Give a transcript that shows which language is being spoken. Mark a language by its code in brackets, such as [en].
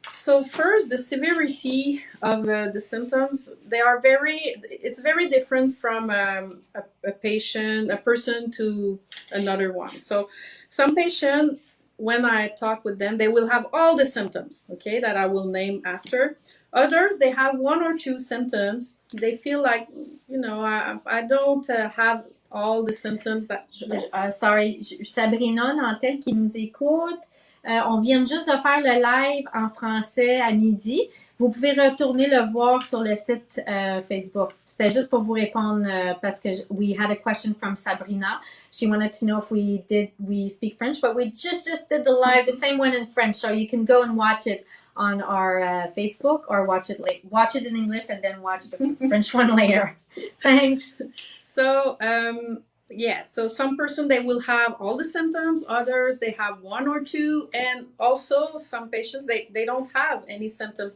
[en] So first, the severity of the symptoms, it's very different from a person to another one. So some patient, when I talk with them, they will have all the symptoms, okay, that I will name after. Others, they have one or two symptoms. They feel like, I don't have all the symptoms that... [fr] Sorry, Sabrina Nantel qui nous écoute. On vient juste de faire le live en français à midi. Vous pouvez retourner le voir sur le site Facebook. C'était juste pour vous répondre parce que [en] we had a question from Sabrina. She wanted to know if we speak French, but we just did the live, the same one in French, so you can go and watch it on our Facebook or watch it in English and then watch the French one later. Thanks. So, so some person, they will have all the symptoms, others they have one or two, and also some patients they don't have any symptoms.